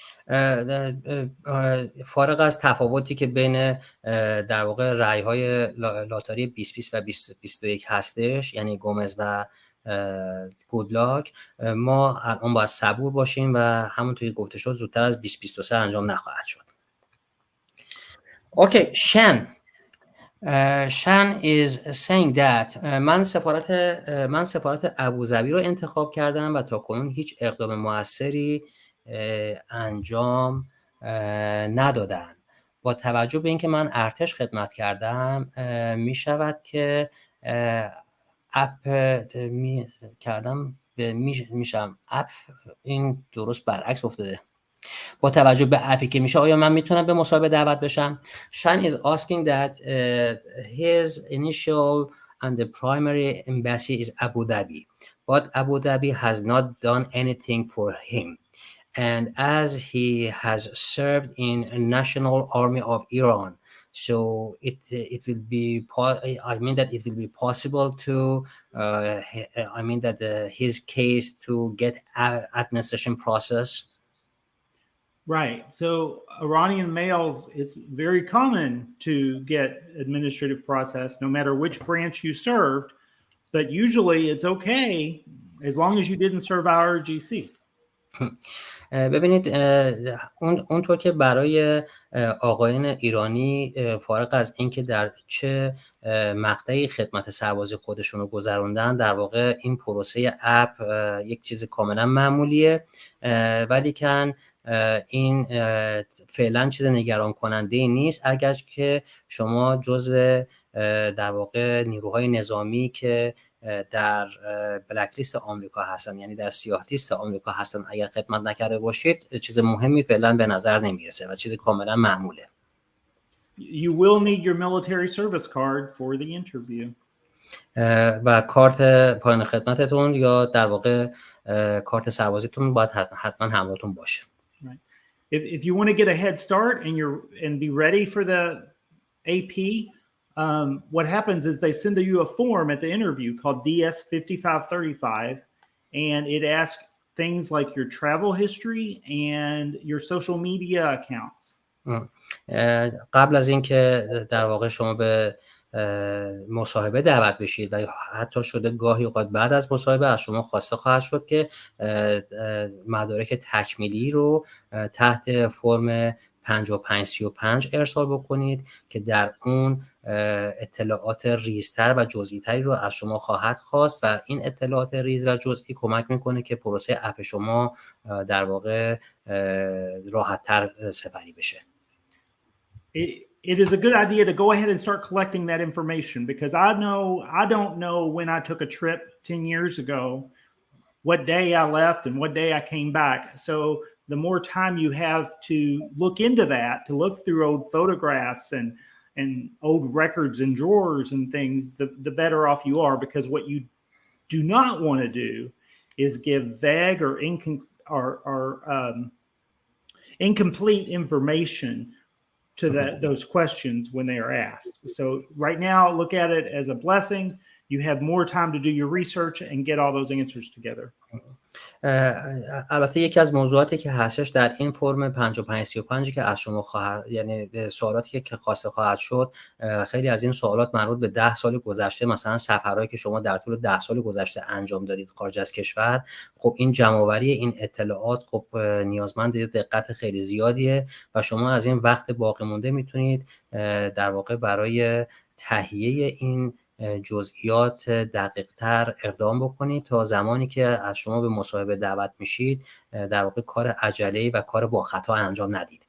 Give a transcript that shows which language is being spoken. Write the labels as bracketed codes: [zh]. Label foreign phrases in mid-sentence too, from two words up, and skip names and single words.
[fa] فارغ از تفاوتی که بین در واقع رأی‌های لاتاری 2020 و 2021 هستش، یعنی گومز و گودلاک، ما الان باید صبور باشیم و همونطوری که گفته شد زودتر از 2023 انجام نخواهد شد. اوکی، [en] Shan is saying that [fa] من سفارت ابوظبی رو انتخاب کردم و تا کنون هیچ اقدام موثری انجام ندادن. با توجه به اینکه من ارتش خدمت کردم می شود که اپ می کردم میشم اپ این درست برعکس افتاده. با توجه به اپی که میشه آیا من میتونم به مصاحبه دعوت بشم؟ [en] Shan is asking that his initial and the primary embassy is Abu Dhabi, but Abu Dhabi has not done anything for him. And as he has served in National Army of Iran, so it will be I mean that it will be possible to I mean that his case to get administration process. Right. So Iranian males, it's very common to get administrative process no matter which branch you served, but usually it's okay as long as you didn't serve IRGC. [fa] ببینید اونطور که برای آقایان ایرانی فارغ از اینکه در چه مقطعی خدمت سربازی خودشون رو گذروندن، در واقع این پروسه اپ یک چیز کاملا معمولیه، ولی کن این فعلا چیز نگران کننده نیست اگر که شما جزو در واقع نیروهای نظامی که در [en] black list [fa] آمریکا هستن، یعنی در سیاه لیست آمریکا هستن، اگر خدمت نکرده باشید چیز مهمی فعلا به نظر نمیرسه و چیز کاملا معموله. [en] You will need your military service card for the interview. [fa] و کارت پایان خدمتتون یا در واقع کارت سربازیتون باید حتما همراهتون باشه. [en] Right. If you want to get a head start and be ready for the AP, what happens is they send you a form at the interview called DS 5535, and it asks things like your travel history and your social media accounts. [fa] قبل از اینکه در واقع شما به مصاحبه دعوت بشید و حتی شده گاهی اوقات بعد از مصاحبه از شما خواسته خواهد شد که مدارک تکمیلی رو تحت فرم 5535 ارسال بکنید که در اون اطلاعات ریزتر و جزئی‌تری رو از شما خواهد خواست و این اطلاعات ریز و جزئی کمک میکنه که پروسه اپ شما در واقع راحت‌تر سپری بشه. [en] It is a good idea to go ahead and start collecting that information because I don't know when I took a trip 10 years ago, what day I left and what day I came back. So the more time you have to look into that, to look through old photographs and old records and drawers and things, the better off you are, because what you do not want to do is give vague or incomplete information to those questions when they are asked. So right now, look at it as a blessing. You have more time to do your research and get all those answers together. [fa] البته یکی از موضوعاتی که هستش در این فرم 5535 که از شما خواهد، یعنی سوالاتی که خواسته خواهد شد، خیلی از این سوالات مربوط به 10 سال گذشته، مثلا سفرهایی که شما در طول 10 سال گذشته انجام دادید خارج از کشور. خب این جمع‌آوری این اطلاعات خب نیازمند دقت خیلی زیادیه و شما از این وقت باقی مونده میتونید در واقع برای تهیه این جزئیات دقیق‌تر اقدام بکنید تا زمانی که از شما به مصاحبه دعوت میشید در واقع کار عجله‌ای و کار با خطا انجام ندید.